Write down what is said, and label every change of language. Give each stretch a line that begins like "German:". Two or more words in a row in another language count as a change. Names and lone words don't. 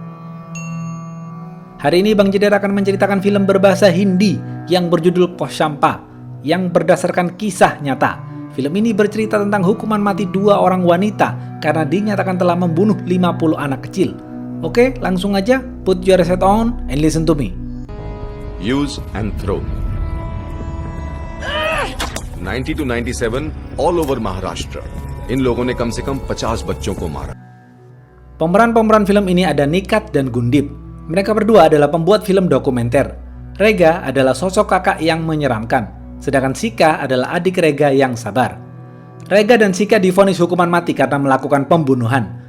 Indonesian: Hari ini Bang Jeder akan menceritakan film berbahasa Hindi yang berjudul Poshampa, yang berdasarkan kisah nyata. Film ini bercerita tentang hukuman mati 2 orang wanita karena dinyatakan telah membunuh 50 anak kecil. Oke, langsung aja,
English: put your headset on and listen to me. Use and throw. 90 to 97 all over Maharashtra.
Hindi: इन लोगों ने कम से कम 50 बच्चों को मारा.
Indonesian: Pemeran-pemeran film ini ada Nikat dan Gundip. Mereka berdua adalah pembuat film dokumenter. Rega adalah sosok kakak yang menyeramkan, sedangkan Sika adalah adik Rega yang sabar. Rega dan Sika divonis hukuman mati karena melakukan pembunuhan.